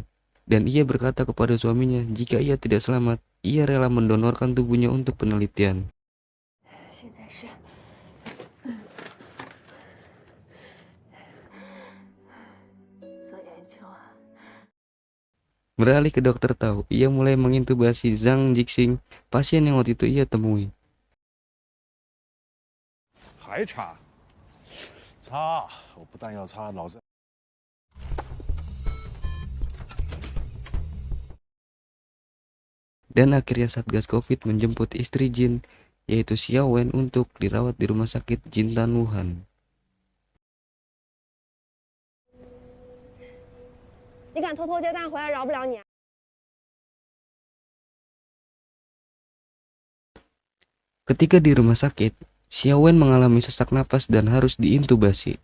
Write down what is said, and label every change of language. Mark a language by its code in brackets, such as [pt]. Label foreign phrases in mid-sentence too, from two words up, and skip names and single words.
[id] Dan ia berkata kepada suaminya jika ia tidak selamat, ia rela mendonorkan tubuhnya untuk penelitian. Beralih ke dokter Tao, ia mulai mengintubasi Zhang Jixing, pasien yang waktu itu ia temui. [zh] 还插？插！我不但要插，老子。 [id] Dan akhirnya Satgas Covid menjemput istri Jin, yaitu Xiao Wen, untuk dirawat di rumah sakit Jintan Wuhan. Ketika di rumah sakit, Xiao Wen mengalami sesak napas dan harus diintubasi.